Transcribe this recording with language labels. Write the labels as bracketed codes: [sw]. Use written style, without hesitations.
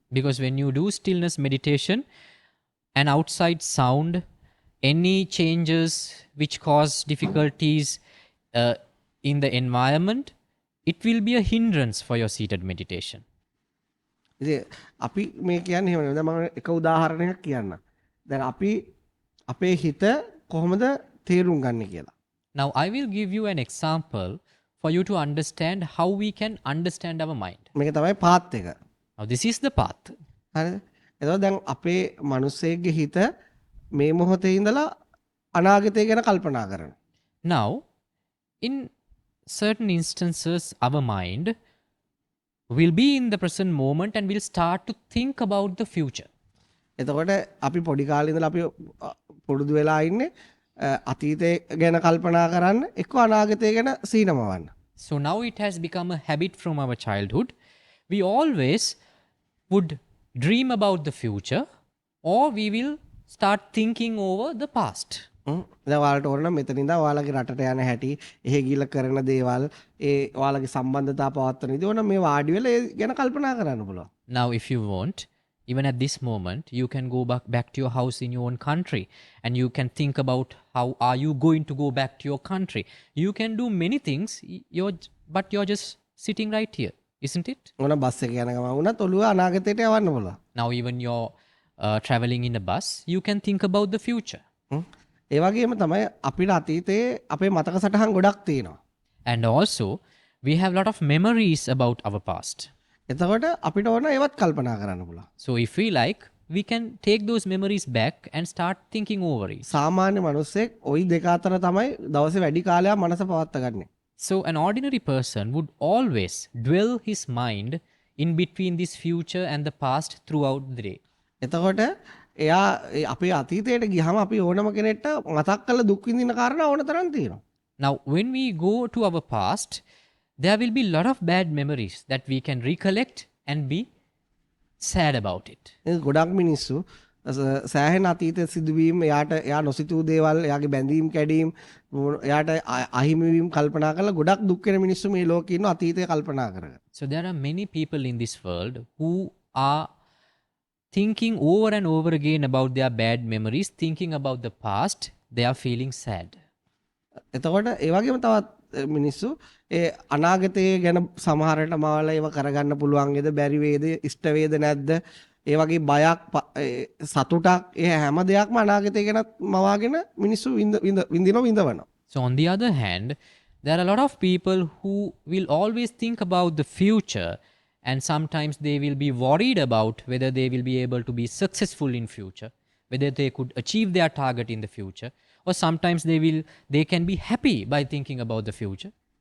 [en] Because when you do stillness meditation, an outside sound, any changes which cause difficulties in the environment, it will be a hindrance for your seated meditation. [si] ඉතින් අපි මේ කියන්නේ එහෙම නෙවෙයි. දැන් මම එක උදාහරණයක් කියන්නම්. දැන් අපි අපේ හිත කොහොමද තේරුම් ගන්න කියලා. [en] Now, I will give you an example for you to understand how we can understand our mind. [si] මේක තමයි පාත් එක. [en] Now, this is the path. [si] හරිද? එතකොට දැන් අපේ මිනිස්සෙක්ගේ හිත මේ මොහොතේ ඉඳලා අනාගතය ගැන කල්පනා කරනවා. [en] Now, in certain instances, our mind will be in the present moment and will start to think about the future. [si] එතකොට අපි පොඩි කාලේ ඉඳලා අපි පුරුදු වෙලා ඉන්නේ අතීතය ගැන කල්පනා කරන්න එක්ක අනාගතය ගැන සීනමවන්න. [en] So now it has become a habit from our childhood. We always would dream about the future or we will start thinking over the past. [si] දැන් ඔයාලට ඕන නම් මෙතන ඉඳන් ඔයාලගේ රටට යන හැටි, එහෙ ගිහිල්ලා කරන දේවල්, ඒ ඔයාලගේ සම්බන්ධතා පවත්වන විදිහ ඕන මේ වාඩි වෙලා ඒ ගැන කල්පනා කරන්න පුළුවන්. [en] Now, if you want, even at this moment, you can go back to your house in your own country and you can think about how are you going to go back to your country. You can do many things, but you're just sitting right here, isn't it? [si] ඕන bus එකේ යන ගමන් වුණත් ඔළුව අනාගතයට යවන්න පුළුවන්. [en] Now, even you're traveling in a bus, you can think about the future. [si] ඒ වගේම තමයි අපිට අතීතයේ අපේ මතක සටහන් ගොඩක් තියෙනවා. [en] And also, we have a lot of memories about our past. [si] එතකොට අපිට ඕන ඒවත් කල්පනා කරන්න පුළුවන්. [en] So, if we like, we can take those memories back and start thinking over it. [si] සාමාන්‍ය මිනිස්සෙක් ওই දෙක අතර තමයි දවසේ වැඩි කාලයක් මනස පවත්වාගන්නේ. [en] So, an ordinary person would always dwell his mind in between this future and the past throughout the day. [si] එතකොට එයා අපේ අතීතයට ගියහම අපි ඕනම කෙනෙක්ට මතක් කරලා දුක් විඳින කාරණා ඕන තරම් තියෙනවා. [en] Now, when we go to our past, there will be a lot of bad memories that we can recollect and be sad about it. [si] ගොඩක් මිනිස්සු සෑහෙන අතීත සිදුවීම් එයා නොසිතූ දේවල් එයාගේ බැඳීම් කැඩීම් එයාට අහිමි වීම කල්පනා කරලා ගොඩක් දුක් වෙන මිනිස්සු මේ ලෝකේ ඉන්න අතීතය කල්පනා කරගෙන. [en] So, there are many people in this world who are thinking over and over again about their bad memories, thinking about the past, they are feeling sad. [si] එතකොට ඒ වගේම තවත් මිනිස්සු ඒ අනාගතයේ ගැන සමහරට මාවල ඒව කරගන්න පුළුවන් වේද බැරි වේද ඉෂ්ට වේද නැද්ද ඒ වගේ බයක් සතුටක් ඒ හැම දෙයක්ම අනාගතය ගැන මවාගෙන මිනිස්සු විඳවනවා. [en] So, on the other hand, there are a lot of people who will always think about the future, and sometimes they will be worried about whether they will be able to be successful in future, whether they could achieve their target in the future, or sometimes they can be happy by thinking about the future.